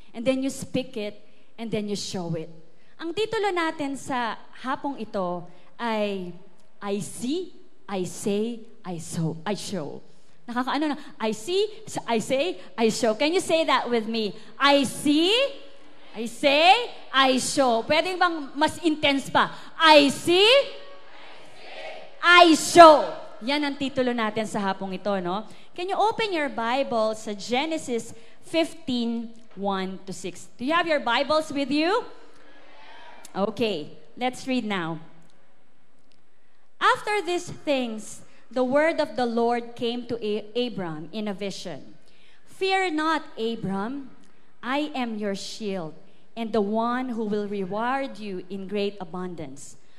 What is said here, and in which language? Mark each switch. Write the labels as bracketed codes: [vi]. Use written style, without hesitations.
[en] And then you speak it and then you show it. [tl] Ang titulo natin sa hapong ito ay [en] I see, I say, I show. [tl] Nakakaano na, [en] I see, I say, I show. Can you say that with me? I see, I say, I show. [tl] Pwede bang mas intense pa? [en] I see, I show. [tl] Yan ang titulo natin sa hapong ito, no? [en] Can you open your Bible sa Genesis 15:1-6? Do you have your Bibles with you? Okay, let's read now. After these things, the word of the Lord came to Abram in a vision. Fear not, Abram, I am your shield, and the one who will reward you in great abundance.